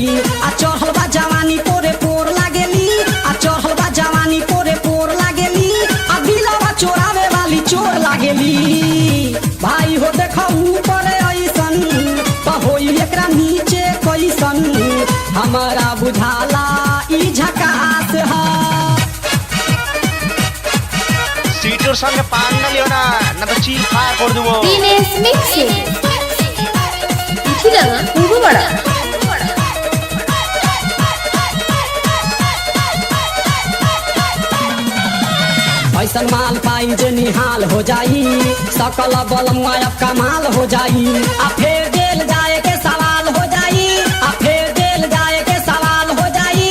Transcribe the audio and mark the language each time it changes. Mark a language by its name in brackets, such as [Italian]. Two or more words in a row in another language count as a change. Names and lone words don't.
[Bhojpuri] आ चढ़ल बा जवानी पोरे पोर लागेली, आ चढ़ल बा जवानी पोरे पोर लागेली। आ दिलवा चोरावे वाली चोर लागेली। भाई हो देखो ऊपर ऐसन तो होई एकरा नीचे कैसन। हमारा बुझाला ई झकास है। [Bangla] সিটুর সঙ্গে পাঙ্গা লিও না, না তো চিল ফায়ার করে দেবো। দিনেশ মিক্সিং চিঠিডাঙ্গা পূর্বপাড়া। [Bhojpuri] ऐसन माल पाई जे निहाल हो जाई, सकल बल मायब कमाल हो जाई। आ फेर जेल जाए के सवाल हो जाई, आ फेर जेल जाए के सवाल हो जाई।